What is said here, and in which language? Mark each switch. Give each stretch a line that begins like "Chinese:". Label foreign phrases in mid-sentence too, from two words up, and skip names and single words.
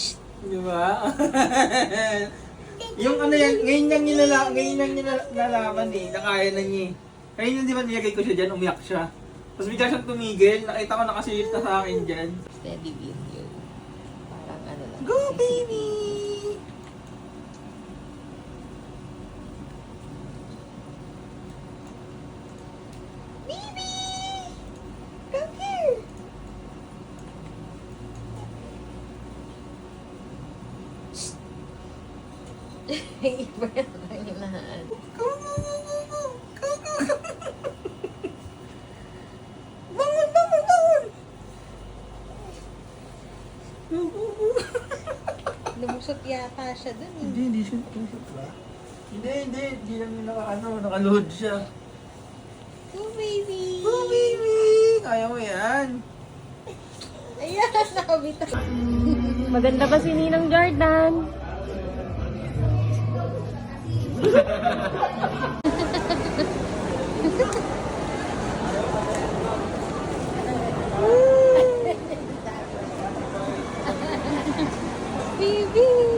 Filipino: Di ba? Yung ano yan, ngayon niya nalaman eh, na kaya na niya eh. Ngayon yung di ba nilagay ko siya dyan, umiyak siya. Tapos bigla siyang tumigil, nakita ko nakasilip na sa akin dyan.
English: Steady video.
Filipino: Parang ano lang.
English: Go baby! Baby! Come here!
Filipino: Iba yung hinahan.
English: Go, go, go, go, go! Go, go, go!
Filipino: Bangon, bangon, bangon!
English: Go, go, go!
Filipino: Lumusot yata siya dun eh. Hindi siya ba? Hindi lang yung nakaluhod siya.
English: Go baby! Go baby!
Filipino: Kaya mo yan! Ayan, nakabita. Maganda ba si Ninang Jordan?
English: Baby!